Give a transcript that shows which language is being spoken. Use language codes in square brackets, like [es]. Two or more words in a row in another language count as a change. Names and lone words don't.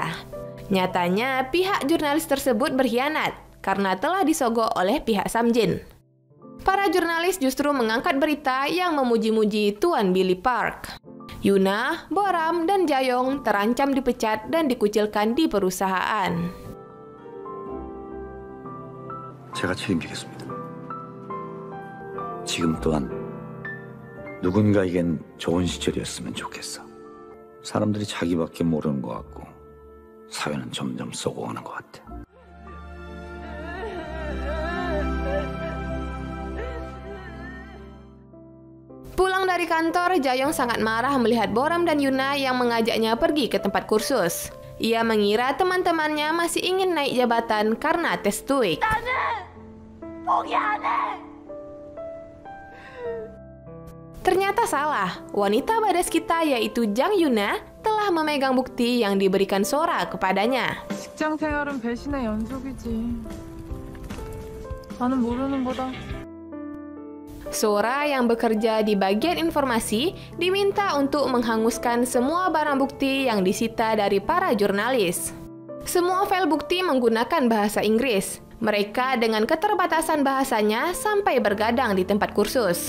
[id] Nyatanya, pihak jurnalis tersebut berkhianat karena telah disogok oleh pihak Samjin. Para jurnalis justru mengangkat berita yang memuji-muji Tuan Billy Park. Yuna, Boram, dan Jae-yong terancam dipecat dan dikucilkan di perusahaan. [ko] 제가 책임지겠습니다. 지금 또한 누군가에겐 좋은 시절이었으면 좋겠어. 사람들이 자기밖에 모르는 것 같고 사회는 점점 썩어가는 것 같아. [id] Pulang dari kantor, Jae-yong sangat marah melihat Boram dan Yuna yang mengajaknya pergi ke tempat kursus. Ia mengira teman-temannya masih ingin naik jabatan karena tes TOEIC. Ternyata salah. Wanita badas kita yaitu Jang Yuna telah memegang bukti yang diberikan Sora kepadanya. [ko] 직장 생활은 배신의 연속이지. 나는 모르는 거다. [id] Sora yang bekerja di bagian informasi diminta untuk menghanguskan semua barang bukti yang disita dari para jurnalis. Semua file bukti menggunakan bahasa Inggris. Mereka dengan keterbatasan bahasanya sampai bergadang di tempat kursus.